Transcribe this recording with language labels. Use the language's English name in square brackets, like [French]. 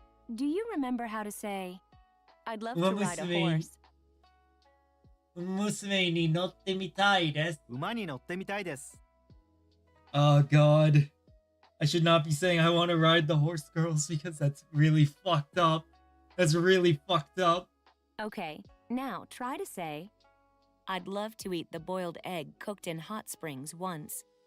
[English] Do you remember how to say, I'd love to ride a [Japanese] Umamusume. [English] horse? [Japanese] 娘に乗ってみたいです。馬に乗ってみたいです [English] Oh god. I should not be saying I want to ride the horse girls because that's really fucked up. That's really fucked up. Okay, now try to say, I'd love to eat the boiled egg cooked in hot springs once.